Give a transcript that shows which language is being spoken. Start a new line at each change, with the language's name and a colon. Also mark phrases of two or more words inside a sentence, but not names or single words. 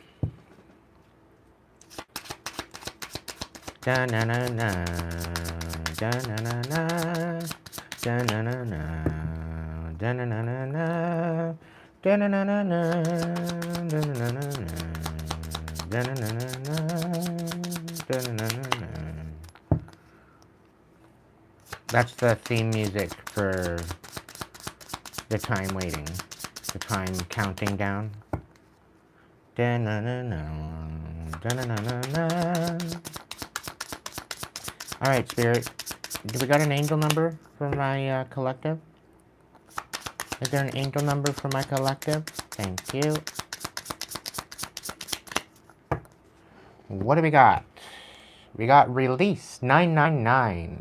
English: Da na na na, da na na na, da na na na, da na na na na, da na na na na, da na na na na, da na na na na, da na na na na. That's the theme music for the time waiting, the time counting down. Da na na na, da na na na na. All right, Spirit. Do we got an angel number for my collective? Is there an angel number for my collective? Thank you. What do we got? We got release 999.